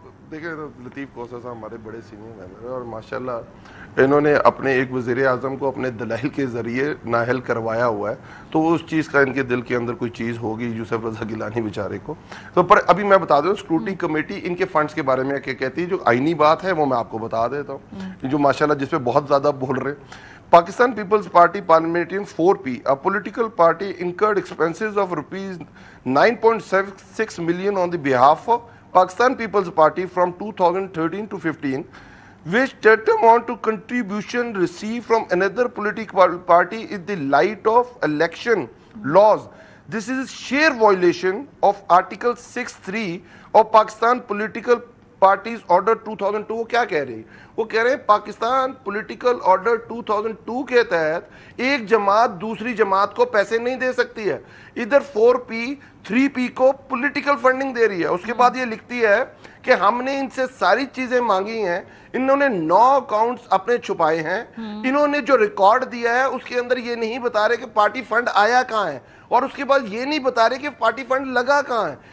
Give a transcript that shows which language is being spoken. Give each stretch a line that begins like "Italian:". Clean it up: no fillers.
Hindi: देखिए, लतीफ़ खोसा साहब हमारे बड़े सीनियर मेंबर हैं, और माशाल्लाह इन्होंने अपने एक वज़ीर आज़म को अपने दलाइल के ज़रिए नाअहल करवाया हुआ है, तो उस चीज़ का इनके दिल के अंदर कोई चीज़ होगी यूसुफ रज़ा गिलानी बेचारे को। तो पर अभी मैं बता दूं, स्क्रूटनी कमेटी इनके फंड्स के बारे में क्या कहती है, जो आईनी बात है वो मैं आपको बता देता हूँ, जो माशाल्लाह जिस पे बहुत ज़्यादा बोल रहे हैं।
English: Pakistan People's Party Parliamentarian 4P, a political party, incurred expenses of rupees 9.76 million on the behalf of Pakistan People's Party from 2013 to 15, which tantamount to contribution received from another political party in the light of election laws. This is sheer violation of Article 6(3) of Pakistan Political Parties Order 2002।
Hindi: वो क्या कह रही है? वो कह रहे हैं Pakistan political order 2002 के तहत एक जमात दूसरी जमात को पैसे नहीं दे सकती है। इधर 4P 3P को पॉलिटिकल फंडिंग दे रही है। उसके बाद ये लिखती है कि हमने इनसे सारी चीजें मांगी हैं, इन्होंने 9 अकाउंट्स अपने छुपाए हैं, इन्होंने जो रिकॉर्ड दिया है उसके अंदर ये नहीं बता रहे कि पार्टी फंड आया कहाँ है, और उसके बाद ये नहीं बता रहे कि पार्टी फंड लगा कहाँ है।